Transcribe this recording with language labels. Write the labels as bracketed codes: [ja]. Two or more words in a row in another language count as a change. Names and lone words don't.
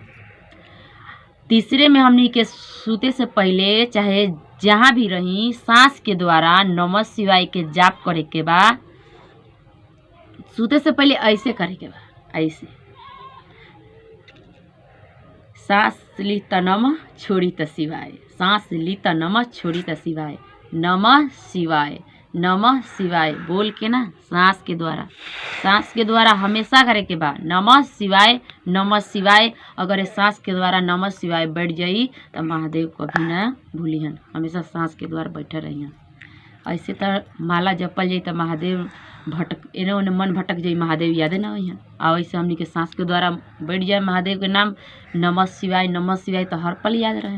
[bho] तीसरे में हमनी के सूते से पहले चाहे जहाँ भी रही सांस के द्वारा [sa] नमः शिवाय [bho] के जाप करे के बा। सूते से पहले ऐसे करे के बा, ऐसे सांस ली त नमः छोड़ी त शिवाय। सांस ली त नमः छोड़ी त शिवाय। [sa] नमः शिवाय नमः शिवाय [bho] बोल के ना सांस के द्वारा हमेशा करे के बा [sa] नमः शिवाय नमः शिवाय। [bho] अगर सांस के द्वारा [sa] नमः शिवाय [bho] बैठ जाई तो महादेव कभी ना भूलिहन, हमेशा सांस के द्वारा बैठे रहिहन। ऐसे तो माला जपल जाई तो महादेव एने ओने मन भटक जाई, महादेव यादे ना होइहन। और ऐसे हमनी के सांस के द्वारा बैठ जाए महादेव के नाम [sa] नमः शिवाय [bho] तो हर पल याद रहे।